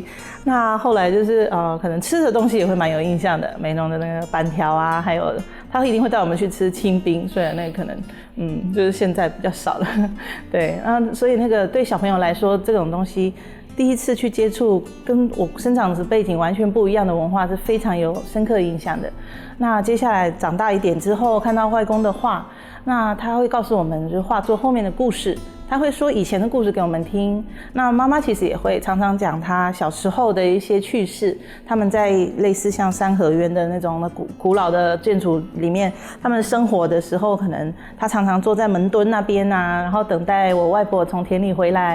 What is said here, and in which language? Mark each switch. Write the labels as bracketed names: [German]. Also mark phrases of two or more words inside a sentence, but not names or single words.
[Chinese] 那後來就是可能吃的東西也會蠻有印象的，美濃的那個板條啊，還有他一定會帶我們去吃清冰，雖然那個可能就是現在比較少了。對，所以那個對小朋友來說，這種東西第一次去接觸跟我生長的背景完全不一樣的文化，是非常有深刻影響的。那接下來長大一點之後，看到外公的畫，那他會告訴我們就是畫作後面的故事。他会说以前的故事给我们听。那妈妈其实也会常常讲她小时候的一些趣事，他们在类似像三合院的那种古老的建筑里面，他们生活的时候，可能他常常坐在门墩那边啊，然后等待我外婆从田里回来。